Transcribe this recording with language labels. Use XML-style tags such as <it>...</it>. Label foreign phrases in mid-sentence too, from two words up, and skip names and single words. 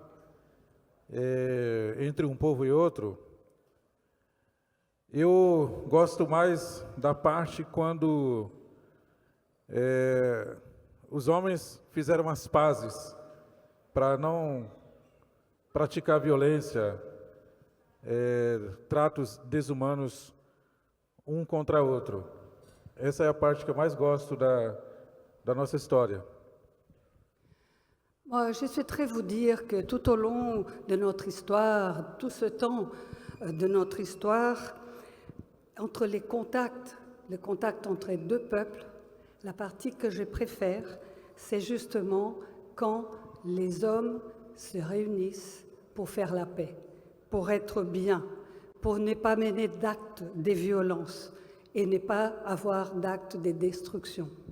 <pt>entre um povo e outro, eu gosto mais da parte quando os homens fizeram as pazes para não praticar violência, tratos desumanos um contra outro. Essa é a parte que eu mais gosto da nossa história.</pt> <fr>Moi, je souhaiterais vous dire que tout au long de notre histoire, tout ce temps de notre histoire, entre les contacts entre deux peuples, la partie que je préfère, c'est justement quand les hommes se réunissent pour faire la paix, pour être bien, pour ne pas mener d'actes de violence et ne pas avoir d'actes de destruction.</fr>